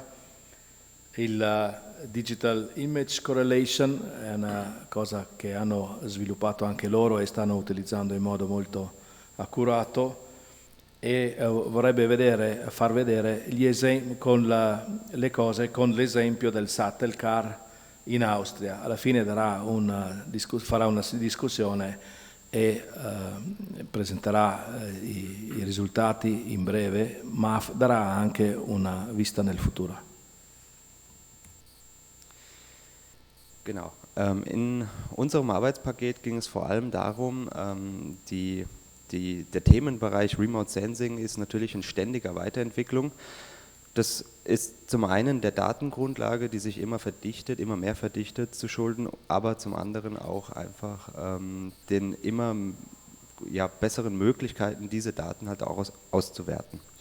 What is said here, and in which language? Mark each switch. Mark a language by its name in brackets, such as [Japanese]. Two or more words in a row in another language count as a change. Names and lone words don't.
[Italian] Il [English] Digital Image Correlation [Italian] è una cosa che hanno sviluppato anche loro e stanno utilizzando in modo molto accurato, e vorrebbe far vedere le cose con l'esempio del Sattelcar in Austria. Alla fine farà una discussione e presenterà i risultati in breve, ma darà anche una vista nel futuro. [German] Genau. In unserem Arbeitspaket ging es vor allem darum, der Themenbereich [English] Remote Sensing [German] ist natürlich in ständiger Weiterentwicklung. Das ist zum einen der Datengrundlage, die sich immer mehr verdichtet, zu schulden, aber zum anderen auch einfach den immer besseren Möglichkeiten, diese Daten halt auch auszuwerten.